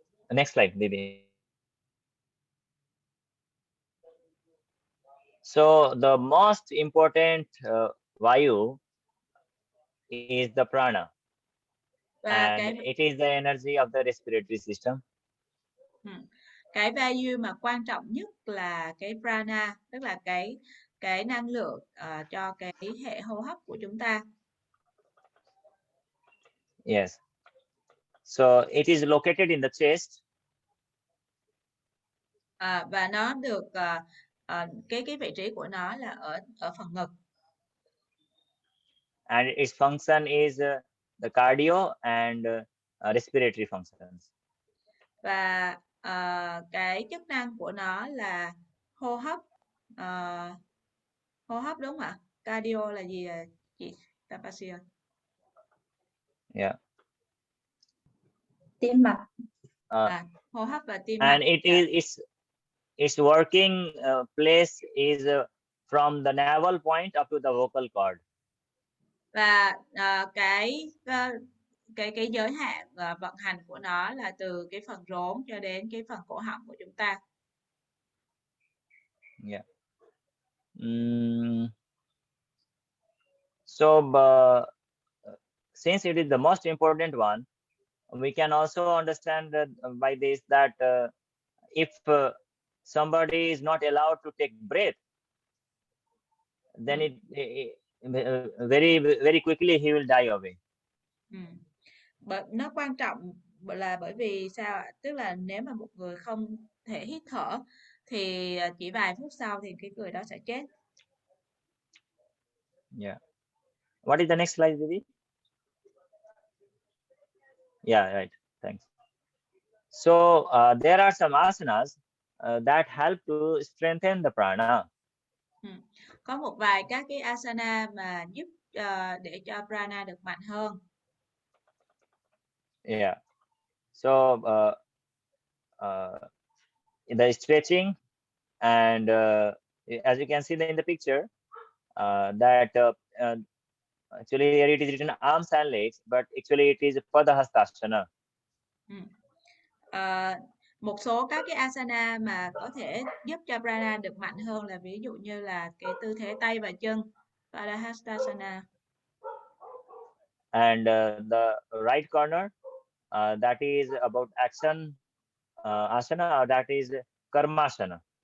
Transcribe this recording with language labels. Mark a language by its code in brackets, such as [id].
[en] Next slide, Didi. So the most important vayu is the prana, and it is the energy of the respiratory system. [vi] Cái vayu mà quan trọng nhất là cái prana, tức là cái năng lượng cho cái hệ hô hấp của chúng ta. [en] Yes. So it is located in the chest. [vi] Và nó được cái vị trí của nó là ở phần ngực. [en] and its function is the cardio and respiratory functions. [vi] Và cái chức năng của nó là hô hấp. Hô hấp đúng không ạ? Cardio là gì chị Tapasia? [en] Yeah. [vi] Tim mạch. Hô hấp và tim [en] And [vi] mạch. [en] its working place is from the navel point up to the vocal cord. [vi] Và cái giới hạn vận hành của nó là từ cái phần rốn cho đến cái phần cổ họng của chúng ta. [en] Yeah. So since it is the most important one, we can also understand by this that if somebody is not allowed to take breath, then very quickly he will die away. [vi] Nó quan trọng là bởi vì sao ạ? Tức là nếu mà một người không thể hít thở thì chỉ vài phút sau thì cái người đó sẽ chết. [en] Yeah. What is the next slide, Didi? Yeah, right. Thanks. So there are some asanas that help to strengthen the prana. [vi] Có một vài các cái asana mà giúp để cho prana được mạnh hơn. [en] Yeah. So the stretching and as you can see in the picture that actually here it is written arms and legs, but actually it is Padahastasana. [vi] Một số các cái asana mà có thể giúp cho prana được mạnh hơn là ví dụ như là cái tư thế tay và chân, Padahastasana. [en] And the right corner that is about action asana, or that is Karmasana.